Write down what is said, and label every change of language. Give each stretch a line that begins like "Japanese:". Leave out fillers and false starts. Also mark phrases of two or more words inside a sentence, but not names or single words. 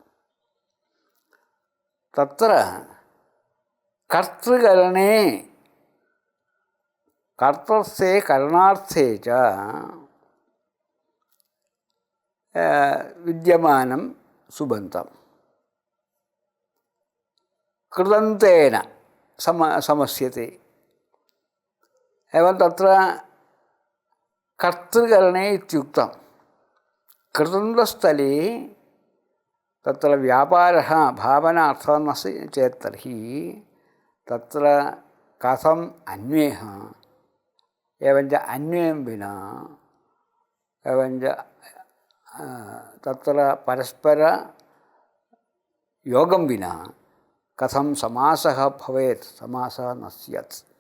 Sanskrit: तत्र कर्तृकरणे कर्तृस्य करणार्थे च विद्यमानं सुबन्धं कृतन्तेन समस्यते. एवं तत्र कर्तृकरणे इत्युक्तं. कृतन्तस्थले तत्र व्यापारः भावनार्थः नास्ति चेत् तर्हि तत्र कथम् अन्वयः, एवञ्च अन्वयं विना, एवञ्च तत्र परस्परयोगं विना कथं समासः भवेत्, समासः न स्यात्.